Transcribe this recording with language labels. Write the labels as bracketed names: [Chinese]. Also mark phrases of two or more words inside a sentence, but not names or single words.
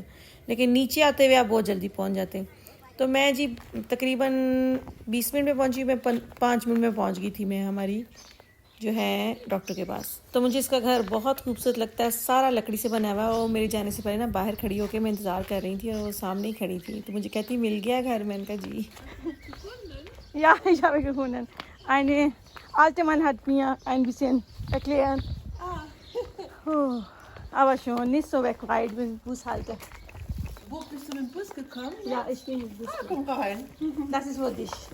[Hindi] लेकिन नीचे आते हुए आप बहुत जल्दी पहुंच जाते हैं। तो मैं जी तकरीबन 20 मिनट में पहुंची, मैं 5 मिनट में पहुंच गई थी मैं हमारी जो है डॉक्टर के पास। तो मुझे इसका घर बहुत खूबसूरत लगता है, सारा लकड़ी से बना हुआ है। और मेरे जाने से पहले ना बाहर खड़ी होकर मैं इंतज़ार कर रही थी, और वो सामने ही खड़ी थी, तो मुझे कहती मिल गया घर। मैंने कहा जी। [German] Ja, ich habe gefunden. Eine alte Mann hat mir ein bisschen erklärt. Aber schon nicht so weit weit mit dem Bushalter. Wo bist du mit dem Bus gekommen? Ja, ich bin mit dem Bus. Komm rein. Das ist für dich.